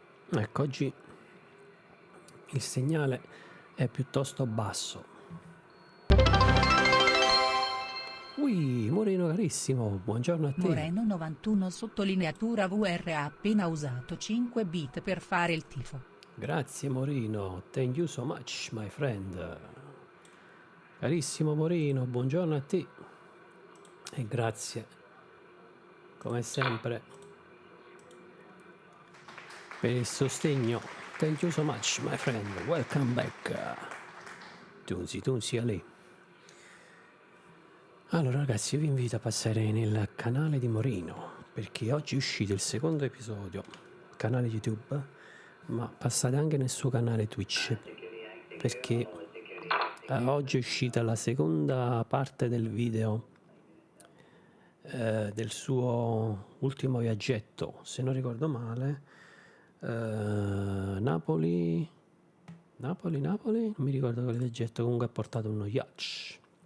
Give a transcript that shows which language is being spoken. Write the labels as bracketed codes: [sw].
[it] Ecco, oggi il segnale è piuttosto basso. Ui, Moreno carissimo, buongiorno a te. Moreno 91 sottolineatura VR ha appena usato 5 bit per fare il tifo. Grazie [en] Moreno, thank you so much my friend. [it] Carissimo Moreno, buongiorno a te. E grazie, come sempre, per il sostegno. [en] Thank you so much my friend, welcome back. [it] Tunzi a lei. Allora ragazzi, io vi invito a passare nel canale di Moreno, perché oggi è uscito il secondo episodio, canale YouTube, ma passate anche nel suo canale Twitch, perché oggi è uscita la seconda parte del video del suo ultimo viaggetto, se non ricordo male, Napoli, non mi ricordo quale viaggetto, comunque ha portato uno yacht.